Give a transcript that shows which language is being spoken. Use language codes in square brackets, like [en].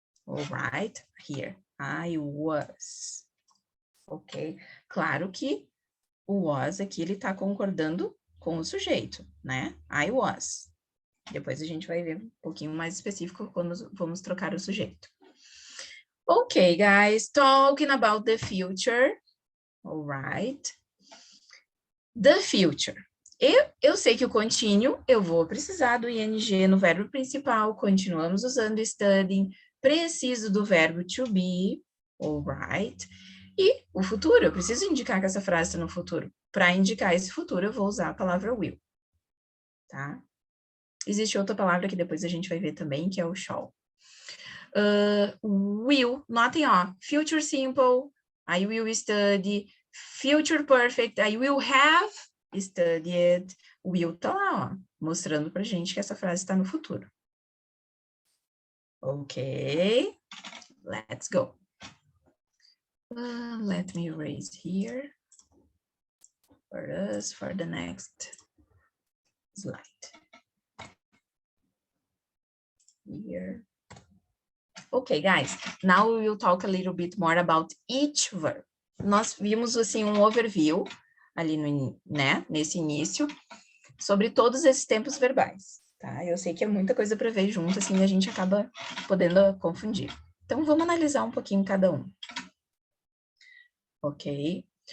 [en] All right, here. I was. Ok? [pt] Claro que o was aqui, ele está concordando com o sujeito, né? [en] I was. [pt] Depois a gente vai ver um pouquinho mais específico quando vamos trocar o sujeito. [en] Ok, guys, talking about the future. All right. The future. [pt] Eu sei que o contínuo, eu vou precisar do ing no verbo principal, continuamos usando studying, preciso do verbo to be, [en] all right? [pt] E o futuro, eu preciso indicar que essa frase está no futuro. Para indicar esse futuro, eu vou usar a palavra will, tá? Existe outra palavra que depois a gente vai ver também, que é o shall. Will, notem, ó, future simple, [en] I will study, [pt] future perfect, [en] I will have studied, [pt] will tá lá, ó, mostrando pra gente que essa frase está no futuro. [en] Ok, let's go. Let me erase here for us for the next slide. Here. Okay, guys, now we will talk a little bit more about each verb. [pt] Nós vimos, assim, um overview ali no, né, nesse início, sobre todos esses tempos verbais, tá? Eu sei que é muita coisa para ver junto, assim, a gente acaba podendo confundir. Então, vamos analisar um pouquinho cada um. Ok?